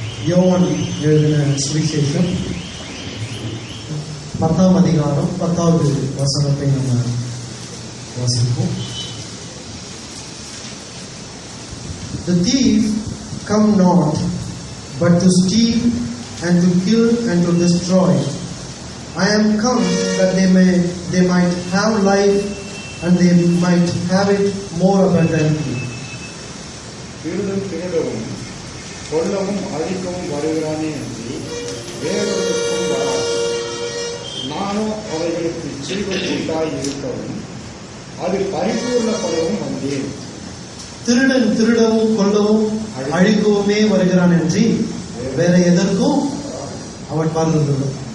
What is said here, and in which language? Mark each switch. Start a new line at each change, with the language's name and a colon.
Tamil: யோவான் எழுதின சுவிசேஷம் 10ஆம் அதிகாரம் 10வது வசனத்தை நம்ம வாசிப்போம்.
English: The thief come not but to steal and to kill and to destroy. I am come that they might have life and they might have it more abundantly.
Tamil: திருடவும் கொல்லவும் அழிக்கவும் வருகிறானே என்று வேறொருக்கும் வராது. நானோ அவைகளுக்கு ஜீவன் உண்டாய் இருக்கவும் அது பரிபூர்ணப்படவும் வந்தேன். திருடன் திருடவும் கொல்லவும் அழிக்கவுமே வருகிறான் என்று வேற எதற்கும் அவன் வருவதில்லை.